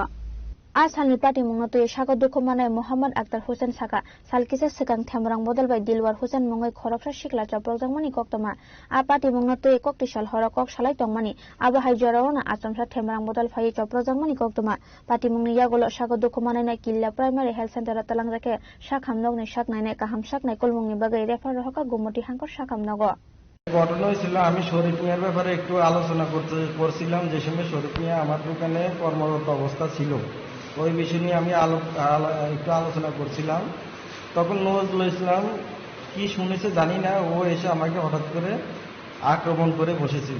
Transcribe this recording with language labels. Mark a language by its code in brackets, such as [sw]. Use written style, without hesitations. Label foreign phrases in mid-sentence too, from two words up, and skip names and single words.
[trp] Asal ni Party Mungoto Shaka Dokumana Muhammad Akhtar Hussain Saka Salkisa Sekang Temrang Bodal by Dilwar Hussain Mungai Khorokha Shikla Joprojak Mani Koktoma A Party Mungoto Kok to Shalhora Kok Shalai Tongmani Aba Hai Jorona Asamsa Temrang Bodal Fai Joprojak Mani Koktoma Party Mungi Yagolo Shaka Dokumana na Killa [en] Primary Health Center [trp] Talangrake Shakam Nog ne Shakna ne Kaham Shakna Kol Mungi Bagay Refa Roka Gomoti Hankor Shakam Nago [bn] ঘটনা হয়েছিল, আমি শরীফ মিয়ার ব্যাপারে একটু আলোচনা করছিলাম। যে সময় শরীফ মিয়া আমার দোকানে কর্মরত অবস্থা ছিল, ওই বিষয় নিয়ে আমি একটু আলোচনা করছিলাম। তখন নজরুল ইসলাম কি শুনেছে জানি না, ও এসে আমাকে হঠাৎ করে আক্রমণ করে বসেছিল।